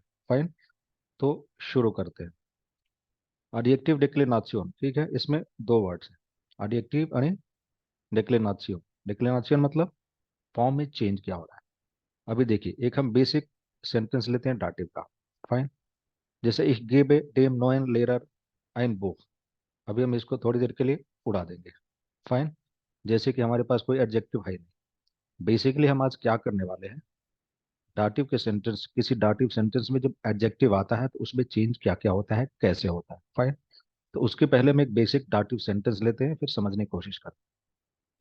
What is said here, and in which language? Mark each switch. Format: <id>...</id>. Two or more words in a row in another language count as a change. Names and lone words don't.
<hi>फाइन। तो शुरू करते हैं। एडजेक्टिव डिक्लिनासियोन, ठीक है, इसमें दो वर्ड्स हैं, एडजेक्टिव और डिक्लिनासियोन। डिक्लिनासियोन मतलब फॉर्म में चेंज क्या हो रहा है। अभी देखिए, एक हम</hi> <en>basic sentence</en> <hi>लेते हैं डाटिव का।</hi> <de>फाइन। जैसे ich gebe dem neuen Lehrer ein Buch।</de> <hi>अभी हम इसको थोड़ी देर के लिए उड़ा देंगे। फाइन। जैसे कि हमारे पास कोई एडजेक्टिव है नहीं। बेसिकली हम आज क्या करने वाले हैं, डाटिव के सेंटेंस, किसी डाटिव सेंटेंस में जब एडजेक्टिव आता है तो उसमें चेंज क्या क्या होता है, कैसे होता है। फाइन। तो उसके पहले हम एक बेसिक डाटिव सेंटेंस लेते हैं, फिर समझने की कोशिश करते हैं।</hi>